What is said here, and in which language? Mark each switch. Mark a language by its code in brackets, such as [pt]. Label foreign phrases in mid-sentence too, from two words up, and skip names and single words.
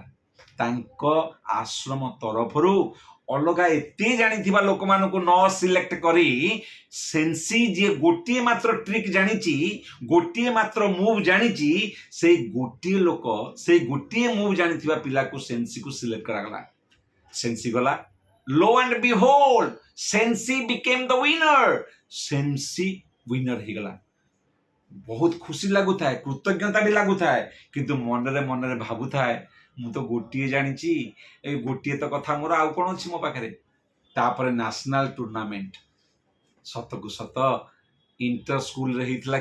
[or] ତାଙ୍କ ଆଶ୍ରମ ତରଫରୁ ଅଲଗା ଏତେ ଜାଣିଥିବା ଲୋକମାନଙ୍କୁ ନ ସିଲେକ୍ଟ କରି ସେନ୍ସି ଯିଏ ଗୋଟିଏ ମାତ୍ର ଟ୍ରିକ୍ ଜାଣିଛି, ଗୋଟିଏ ମାତ୍ର ମୁଭ୍ ଜାଣିଛି, ସେଇ ଗୋଟିଏ ଲୋକ, ସେଇ ଗୋଟିଏ ମୁଭ୍ ଜାଣିଥିବା ପିଲାକୁ ସେନ୍ସିକୁ ସିଲେକ୍ଟ କରାଗଲା। ସେନ୍ସି ଗଲା, [en] lo and behold, ସେନ୍ସି became the winner। [or] ସେନ୍ସି ୱିନର ହେଇଗଲା। ବହୁତ ଖୁସି ଲାଗୁଥାଏ, କୃତଜ୍ଞତା ବି ଲାଗୁଥାଏ, କିନ୍ତୁ ମନରେ ମନରେ ଭାବୁଥାଏ ମୁଁ ତ ଗୋଟିଏ ଜାଣିଛି, ଏ ଗୋଟିଏ ତ କଥା, ମୋର ଆଉ କ'ଣ ଅଛି ମୋ ପାଖରେ? ତାପରେ ନ୍ୟାସନାଲ ଟୁର୍ଣ୍ଣାମେଣ୍ଟ, ସତକୁ ସତ ଇଣ୍ଟର ସ୍କୁଲରେ ହେଇଥିଲା।